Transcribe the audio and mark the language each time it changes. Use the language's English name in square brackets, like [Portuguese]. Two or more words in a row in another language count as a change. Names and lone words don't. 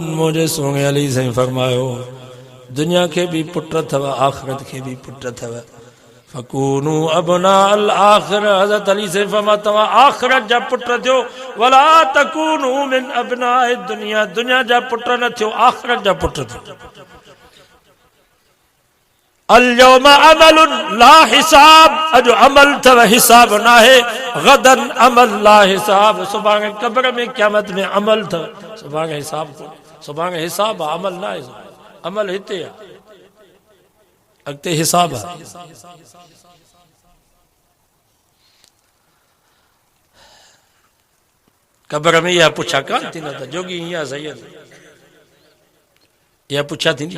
[Sindhi] मुंहिंजे सोणे अली साईं फरमायो, दुनिया खे बि पुट अथव, आखिरत खे बि पुट अथव। [Arabic] فكونوا أبناء الآخرة. [Sindhi] हज़रत अली साईं फरमा, तव्हां आखिरत जा पुट थियो, [Arabic] ولا تكونوا من أبناء الدنيا. [Sindhi] दुनिया जा पुट न थियो, आखिरत जा पुट थियो। [Arabic] اليوم عملٌ لا حساب. [Sindhi] अॼु अमल अथव, हिसाब न आहे। [Arabic] غدًا عمل لا حساب. [Sindhi] सुभाणे कब्र में क़यामत में अमल अथव, सुभाणे हिसाब कोन्हे। सुभाणे हिसाब आहे, अमल न आहे। अमल हिते आहे, अॻिते हिसाब आहे। कब्र में इहा पुछा कान थींदा त जोगी हीअं सही आहे, इहा पुछा थींदी।